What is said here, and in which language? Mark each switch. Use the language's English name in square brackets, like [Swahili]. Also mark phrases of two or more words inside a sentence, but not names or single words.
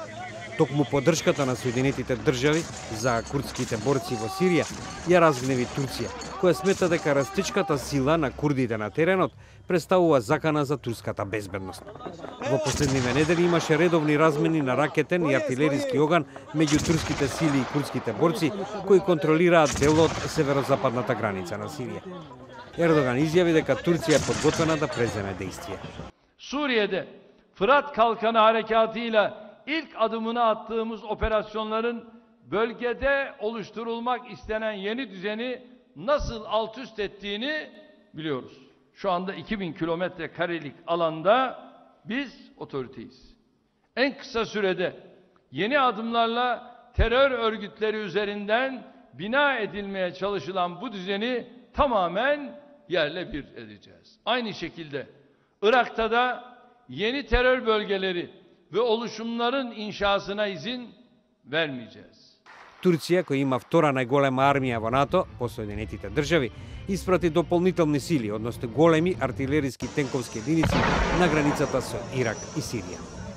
[Macedonian] Токму поддршката на Соединетите држави за курдските борци во Сирија ја разгневи Турција, која смета дека растичката сила на курдите на теренот представува закана за турската безбедност. Во последниве недели имаше редовни размени на ракетен и артилериски оган меѓу турските сили и курдските борци кои контролираат дел од северозападната граница на Сирија. Ердоган изјави дека Турција е подготвена да преземе действие. [Turkish] Suriye'de Fırat Kalkanı harekatıyla ilk adımını attığımız operasyonların bölgede oluşturulmak istenen yeni düzeni nasıl alt üst ettiğini biliyoruz. Şu anda 2000 kilometre karelik alanda biz otoriteyiz. En kısa sürede yeni adımlarla terör örgütleri üzerinden bina edilmeye çalışılan bu düzeni tamamen yerle bir edeceğiz. Aynı şekilde Irak'ta da yeni terör bölgeleri ve oluşumların inşasına izin vermeyeceğiz. [Macedonian] Турција, која има втора најголема армија во НАТО, по Соединетите држави, испрати дополнителни сили, односно големи артилериски тенковски единици на границата со Ирак и Сирија.